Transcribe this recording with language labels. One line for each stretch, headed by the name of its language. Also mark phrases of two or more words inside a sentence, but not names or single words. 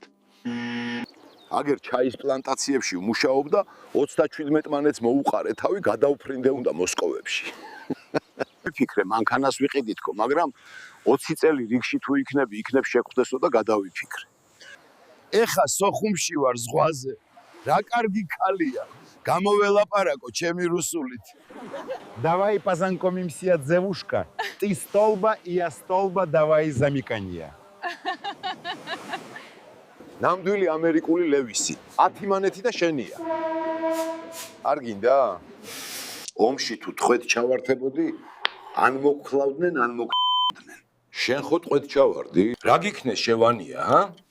Georgian: აგერ ჩაის პლანტაციებში ვმუშაობდა 37 მანეთს მოუყარე თავი გადავფრინდე უნდა მოსკოვებში. ვიფიქრე მანქანას ვიყიდითქო, მაგრამ 20 წელი რიგში თუ იქნებ შეხვდესო და გადავიფიქრე. ეხა სოხუმში ვარ ზღვაზე. რა კარგი ქალია. გამოველაპარაკო ჩემი რუსულით.
Russian: Давай познакомимся, девушка. Ты столба, и я столба, давай замикания.
Georgian: ნამდვილი ამერიკული ლევისი. 10 მანეთი და შენია. არ გინდა? ომში თუ ტყვედ ჩავართებოდი, ან მოგხლავდნენ, ან მოგხლავდნენ. შენ ხო ტყვედ ჩავარდი? რა გიქნეს შევანია, ჰა?